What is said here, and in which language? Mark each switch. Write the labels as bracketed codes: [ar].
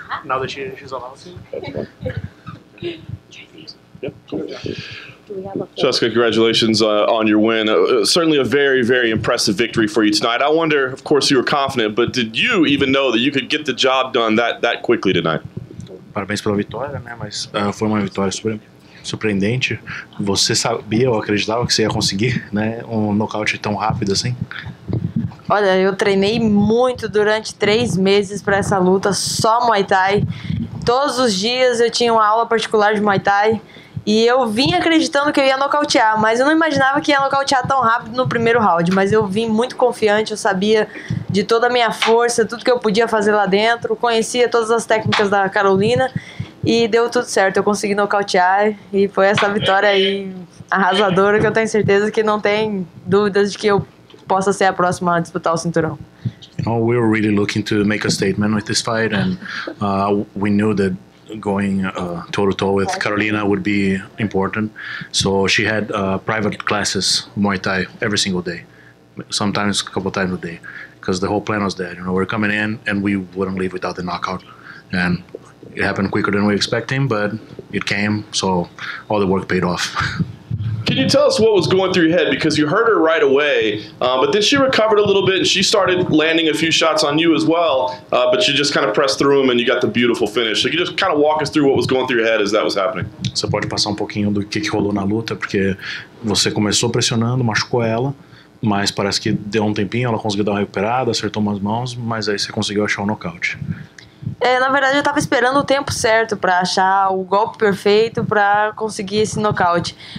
[en] Now that she's allowed to. Yep. Jessica, congratulations on your win. Certainly a very, very impressive victory for you tonight. I wonder, of course, you were confident, but did you even know that you could get the job done that quickly tonight? [pt] Parabéns pela vitória, né? Mas foi uma vitória surpreendente. Você sabia ou acreditava que você ia conseguir, né? Um nocaute tão rápido assim? Olha, eu treinei muito durante 3 meses para essa luta, só Muay Thai. Todos os dias eu tinha uma aula particular de Muay Thai. E eu vim acreditando que eu ia nocautear, mas eu não imaginava que ia nocautear tão rápido no primeiro round. Mas eu vim muito confiante, eu sabia de toda a minha força, tudo que eu podia fazer lá dentro. Conhecia todas as técnicas da Carolina e deu tudo certo. Eu consegui nocautear e foi essa vitória aí arrasadora que eu tenho certeza que não tem dúvidas de que eu possa ser a próxima a disputar o cinturão. [en] You know, we were really looking to make a statement with this fight, and we knew that going toe-to-toe with Carolina would be important. So she had private classes Muay Thai every single day, sometimes a couple times a day, because the whole plan was that, you know, we're coming in and we wouldn't leave without the knockout. And it happened quicker than we expected, but it came, so all the work paid off. Can you tell us what was going through your head? Because you hurt her right away, but then she recovered a little bit and she started landing a few shots on you as well, but you just kind of pressed through them and you got the beautiful finish. So you just kind of walk us through what was going through your head as that was happening. [pt] Você pode passar um pouquinho do que rolou na luta, porque você começou pressionando, machucou ela, mas parece que deu um tempinho, ela conseguiu dar uma recuperada, acertou umas mãos, mas aí você conseguiu achar o nocaute. Na verdade, eu tava esperando o tempo certo para achar o golpe perfeito para conseguir esse nocaute.